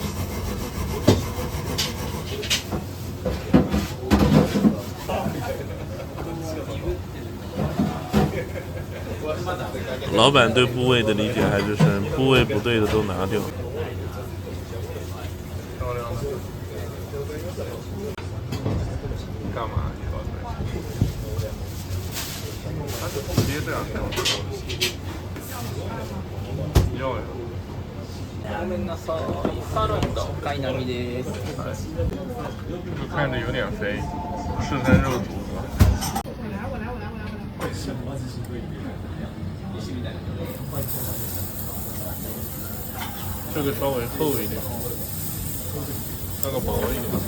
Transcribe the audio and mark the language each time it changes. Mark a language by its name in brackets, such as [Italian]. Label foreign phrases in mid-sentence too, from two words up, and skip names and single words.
[Chinese] 老板对部位的理解还是深，部位不对的都拿掉。漂亮的。干嘛？它是直接这样调的。要呀。 [Japanese] ごめんなさい。サーロインと貝並みです。 [Chinese] 就看着有点肥，赤身肉组合。这个稍微厚一点，那个薄一点。